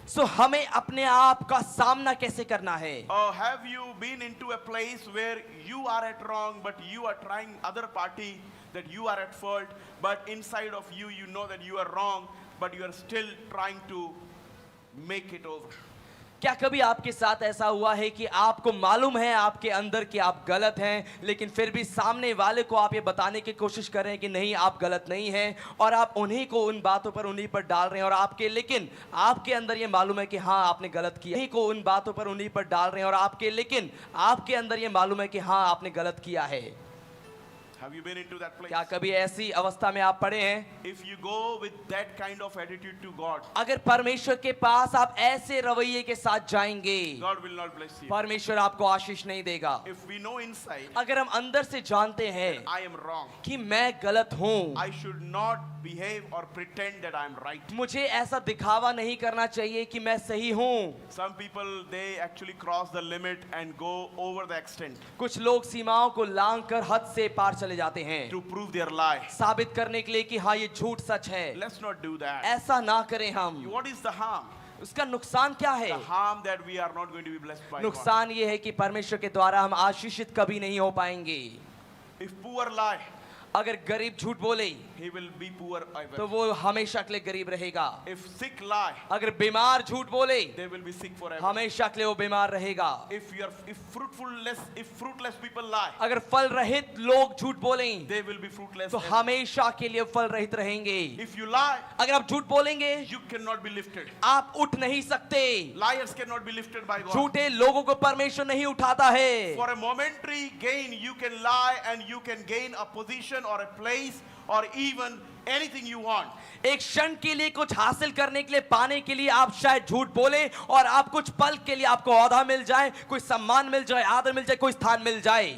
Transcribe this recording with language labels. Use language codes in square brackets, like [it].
[hi] सो हमें अपने आप का सामना कैसे करना है? [en] Have you been into a place where you are at wrong, but you are trying other party that you are at fault, but inside of you, you know that you are wrong, but you are still trying to make it over? [hi] क्या कभी आपके साथ ऐसा हुआ है कि आपको मालूम है आपके अंदर कि आप गलत हैं, लेकिन फिर भी सामने वाले को आप ये बताने की कोशिश कर रहे हैं कि नहीं आप गलत नहीं हैं, और आप उन्हीं को उन बातों पर उन्हीं पर डाल रहे हैं, और आपके लेकिन आपके अंदर ये मालूम है कि हाँ आपने गलत किया, उन्हीं को उन बातों पर उन्हीं पर डाल रहे हैं, और आपके लेकिन आपके अंदर ये मालूम है कि हाँ आपने गलत किया है। [en] Have you been into that place? [hi] क्या कभी ऐसी अवस्था में आप पड़े हैं? [en] If you go with that kind of attitude to God, [hi] अगर परमेश्वर के पास आप ऐसे रवैये के साथ जाएंगे, [en] God will not bless you. [hi] परमेश्वर आपको आशीष नहीं देगा। [en] If we know inside, [hi] अगर हम अंदर से जानते हैं [en] I am wrong, [hi] कि मैं गलत हूँ, [en] I should not behave or pretend that I am right. [hi] मुझे ऐसा दिखावा नहीं करना चाहिए कि मैं सही हूँ। [en] Some people, they actually cross the limit and go over the extent [hi] कुछ लोग सीमाओं को लांघ कर हद से पार चले जाते हैं, [en] to prove their lie. [hi] साबित करने के लिए कि हाँ ये झूठ सच है। [en] Let's not do that. [hi] ऐसा ना करें हम। [en] What is the harm? [hi] उसका नुकसान क्या है? [en] The harm that we are not going to be blessed by God. [hi] नुकसान ये है कि परमेश्वर के द्वारा हम आशीषित कभी नहीं हो पाएंगे। [en] If poor lie, [hi] अगर गरीब झूठ बोले [en] he will be poor ever. [hi] तो वो हमेशा के लिए गरीब रहेगा। [en] If sick lie, [hi] अगर बीमार झूठ बोले [en] they will be sick forever. [hi] हमेशा के लिए वो बीमार रहेगा। [en] If fruitless people lie, [hi] अगर फल रहित लोग झूठ बोलें [en] they will be fruitless [hi] तो [en] ever. [hi] हमेशा के लिए फल रहित रहेंगे। [en] If you lie, [hi] अगर आप झूठ बोलेंगे [en] you cannot be lifted. [hi] आप उठ नहीं सकते। [en] Liars cannot be lifted by God. [hi] झूठे लोगों को परमेश्वर नहीं उठाता है। [en] For a momentary gain, you can lie and you can gain a position or a place or even anything you want. [hi] एक क्षण के लिए कुछ हासिल करने के लिए, पाने के लिए आप शायद झूठ बोले और आप कुछ पल के लिए आपको औहदा मिल जाए, कोई सम्मान मिल जाए, आदर मिल जाए, कोई स्थान मिल जाए।